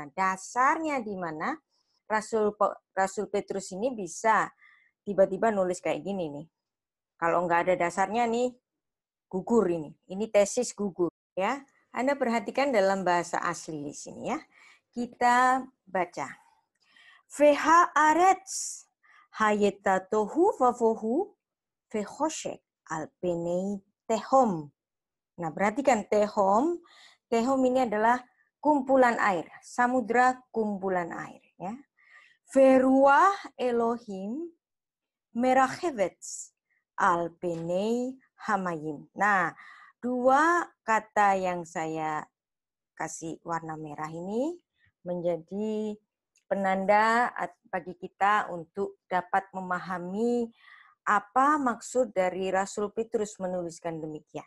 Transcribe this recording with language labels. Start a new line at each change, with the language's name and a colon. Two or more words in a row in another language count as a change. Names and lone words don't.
Indonesian: Dasarnya di mana? Rasul Petrus ini bisa tiba-tiba nulis kayak gini nih. Kalau nggak ada dasarnya nih, gugur ini. Ini tesis gugur ya. Anda perhatikan dalam bahasa asli di sini ya. Kita baca.
Hebrew: והארץ היתה תהו ובהו וחשך על פני תהום.
Indonesian: Nah, perhatikan tehom. Tehom ini adalah kumpulan air, samudra kumpulan air. Ya.
Hebrew: ורוח אלהים מרחפת על פני המים.
Indonesian: Nah, dua kata yang saya kasih warna merah ini menjadi penanda bagi kita untuk dapat memahami apa maksud dari Rasul Petrus menuliskan demikian.